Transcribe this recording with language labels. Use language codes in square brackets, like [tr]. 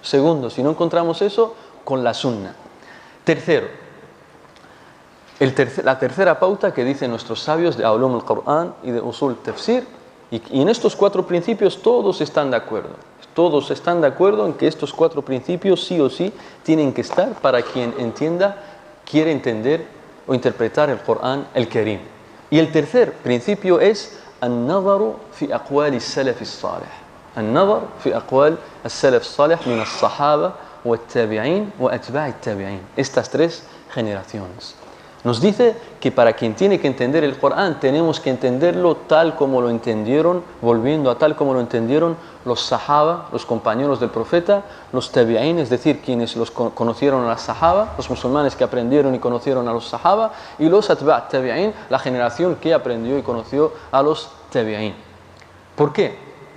[es] Segundo, si no encontramos eso, con la sunna. Tercero, la tercera pauta que dicen nuestros sabios de Ulum al-Qur'an y de Usul Tafsir, y en estos 4 principios todos están de acuerdo. Todos están de acuerdo en que estos 4 principios sí o sí tienen que estar para quien quiere entender o interpretar el Corán el Karim. Y el tercer principio es [ar] النظر في أقوال السلف الصالح. النظر في أقوال السلف الصالح من الصحابة والتابعين وأتباع التابعين. [es] Estas 3 generaciones. Nos dice que para quien tiene que entender el Corán tenemos que entenderlo tal como lo entendieron, volviendo a tal como lo entendieron los sahaba, los compañeros del profeta, los tabi'in, es decir, quienes los conocieron a los sahaba, los musulmanes que aprendieron y conocieron a los sahaba, y los atba' tabi'in, la generación que aprendió y conoció a los tabi'in. ¿Por qué?